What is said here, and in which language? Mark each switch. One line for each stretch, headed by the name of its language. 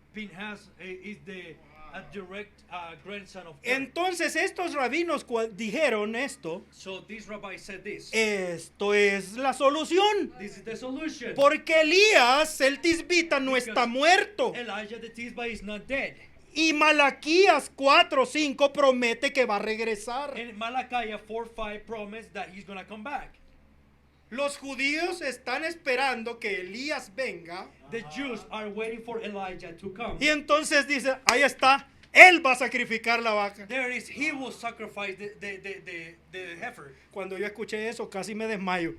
English: Pinhas is the direct grandson of Aaron.
Spanish: Entonces estos rabinos dijeron esto.
English: So this rabbi said this.
Spanish: Esto es la solución.
English: This is the solution.
Spanish: Porque Elías, el tisbita, no
English: Because
Spanish: está muerto.
English: Elijah the Tishbite is not dead.
Spanish: Y Malaquías 4:5 promete que va a regresar.
English: And Malachi 4:5 promised that he's going to come back.
Spanish: Los judíos están esperando que Elías venga.
English: The Jews are waiting for Elijah to come.
Spanish: Y entonces dice, ahí está, él va a sacrificar la vaca.
English: There it is, he will sacrifice the heifer.
Spanish: Cuando yo escuché eso, casi me desmayo.